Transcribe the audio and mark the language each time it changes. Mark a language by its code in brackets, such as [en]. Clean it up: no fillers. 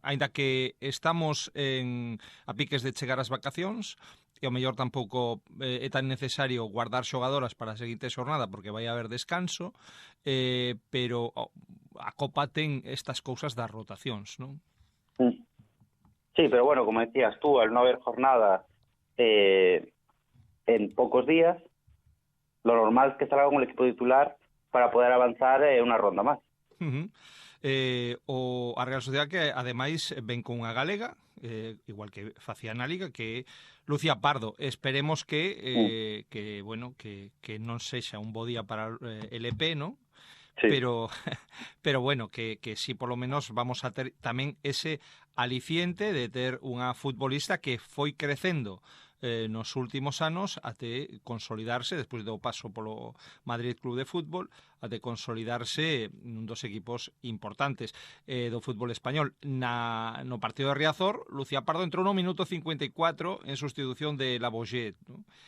[gl] Aínda que estamos a piques de chegar as vacacións, e ao mellor tampouco é tan necesario guardar xogadoras para a seguinte xornada porque vai haber descanso, pero a Copa ten estas cousas das rotacións, non? [es] Sí, pero bueno, como decías tú, al no haber jornada en pocos días, lo normal es que salga con el equipo titular para poder avanzar una ronda más. [gl] A Real Sociedade que ademais ven con unha galega, igual que facía na Liga, que Lucía Pardo. Esperemos que non sexa un bo día para el EP, ¿no? [es] Sí. Pero bueno, que si por lo menos vamos a [gl] ter tamén ese aliciente de ter unha futbolista que foi crecendo nos últimos anos até consolidarse, despois do paso polo Madrid Club de Fútbol, até consolidarse nun dos equipos importantes do fútbol español. No partido de Riazor, Lucía Pardo entrou no minuto 54 en sustitución de Lavoisier, ¿no?